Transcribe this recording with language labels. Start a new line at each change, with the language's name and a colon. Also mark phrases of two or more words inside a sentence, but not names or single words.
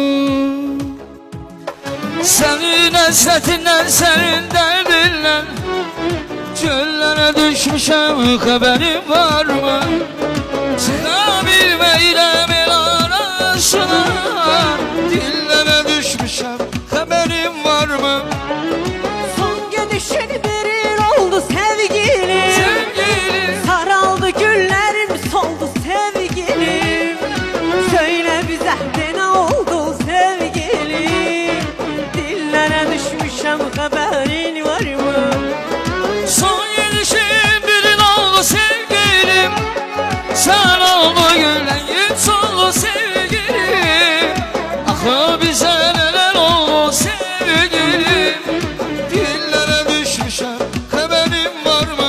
Azerbaijani: Sənin həsrətindən, sənin dərdindən çöllərə düşmüşəm, xəbərin var mı? Çıxa bilməyirəm el arasına, dillərə düşmüşəm, xəbərin var mı?
Turkish: Son gidişin bir il oldu sevgilim, Sevgilim, saraldı güllerim, soldu sevgilim. Söyle bize de ne oldu sevgilim, dillere düşmüşem, haberin var mı? son gidişim bir il oldu sevgilim, sen oldu güllerin, soldu sevgilim.
Azerbaijani: Axı bizə nələr oldu sevgilim, dillere düşmüşəm, xəbərin var mı?